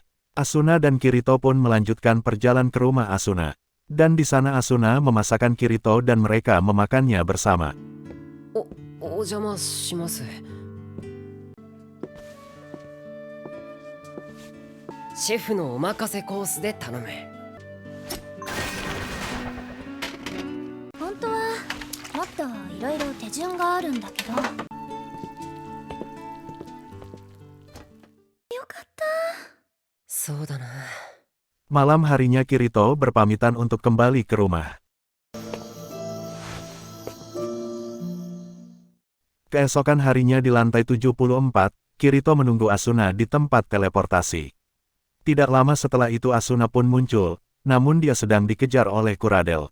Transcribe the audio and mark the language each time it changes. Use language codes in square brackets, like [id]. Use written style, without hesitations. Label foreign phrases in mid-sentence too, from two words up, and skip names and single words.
[id] Asuna dan Kirito pun melanjutkan perjalanan ke rumah Asuna. Dan di sana Asuna memasakkan Kirito dan mereka memakannya bersama. [ja] Chef のお任せコースで頼む。本当はもっといろいろ手順があるんだけど。よかった。そうだな。 [id] Malam harinya Kirito berpamitan untuk kembali ke rumah. Keesokan harinya di lantai 74, Kirito menunggu Asuna di tempat teleportasi. Tidak lama setelah itu Asuna pun muncul, namun dia sedang dikejar oleh Kuradel.